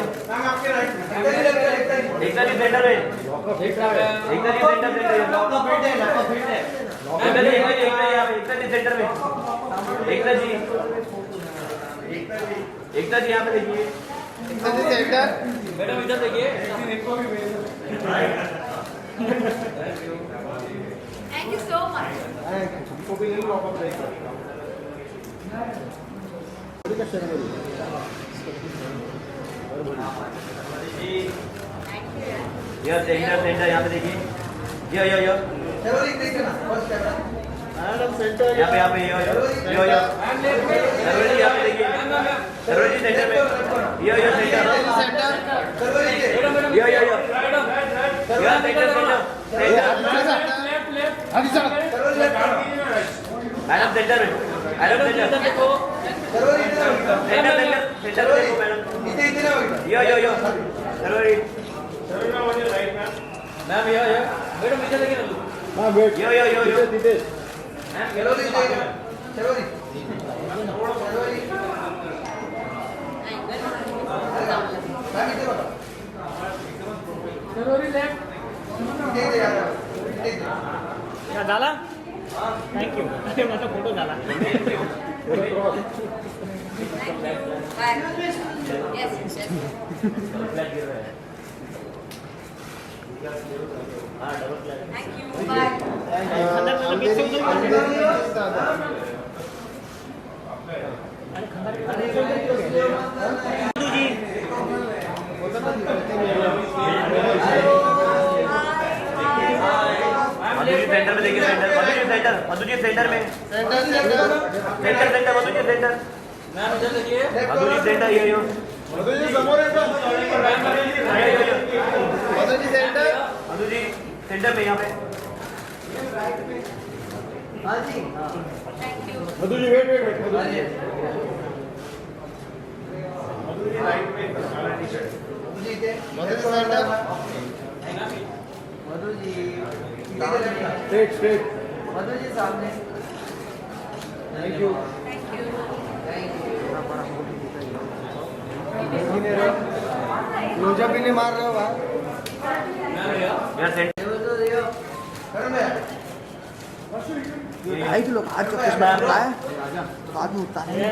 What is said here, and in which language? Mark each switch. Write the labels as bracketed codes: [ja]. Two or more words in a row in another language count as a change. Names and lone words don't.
[hi] मैम आपके राइट एकता जी [en] left side [hi] एकता जी सेंटर में एकता जी सेंटर यो लॉक फिट है एकता जी यहाँ पे एकता जी सेंटर में एकता जी यहाँ पे देखिए एकता जी सेंटर मैडम इधर देखिए [en] Thank you so much. [hi] हमको भी यही वापस देगा यो सेंटर यहाँ पे देखिए यो चलो एक देखिए ना [en] first camera [hi] मैडम सेंटर यहाँ पे यो सर्वजी यहाँ पे देखिए सर्वजी सेंटर में यो सेंटर चलो देखिए यो सेंटर आगे चलो चलो लेफ्ट करो मैडम सेंटर में मैडम सेंटर चलो इधर सेंटर चलो देखो मैडम इधर इधर ना होगा यो सर्वजी मैम यो मैडम इधर देखिए ना हां वेट यो दीदी चलो देखिए चलो जी मैम इधर बताओ इधर यार [mr] क्या झाला [en] thank you [mr] अरे माझा फोटो झाला [en] Bye. Yes, yes. Thank you. Bye. [hi] मधुजी सेंटर में देखिए मधुजी सेंटर में सेंटर मधुजी सेंटर मैम इधर देखिए मधुजी सेंटर यो [mr] मधुजी समोर येतो मधुजी सेंटर [hi] मधुजी सेंटर में यहाँ पे हाँ जी [en] Thank you. [hi] मधुजी वेट मधुजी जी इधर मधुजी सेंटर मधु जी स्ट्रेट मधु जी सामने [en] thank you Thank you. [hi] क्लोजअप भी नहीं मार रहे हो भाई यहाँ सेंटर करो मैं आई किलो आज चौकीस बार है बाद में उतार